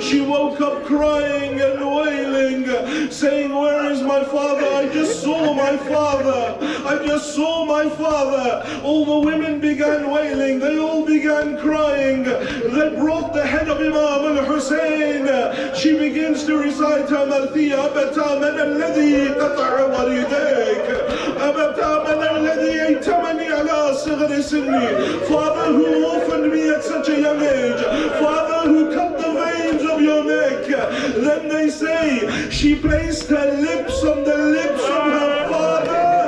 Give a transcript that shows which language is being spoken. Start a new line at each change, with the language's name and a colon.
English: She woke up crying and wailing, saying, where is my father? I just saw my father. I just saw my father. All the women began wailing. They all began crying. They brought the head of Imam al-Hussein. She begins to recite her Marthiya.
Arabic: أبتا من الذي قطع والديك أبتا من الذي أيتمني على صغر سني.
English: Father who orphaned me at such a young age. Father who cut the veins of your neck. Then they say she placed her lips on the lips of her father.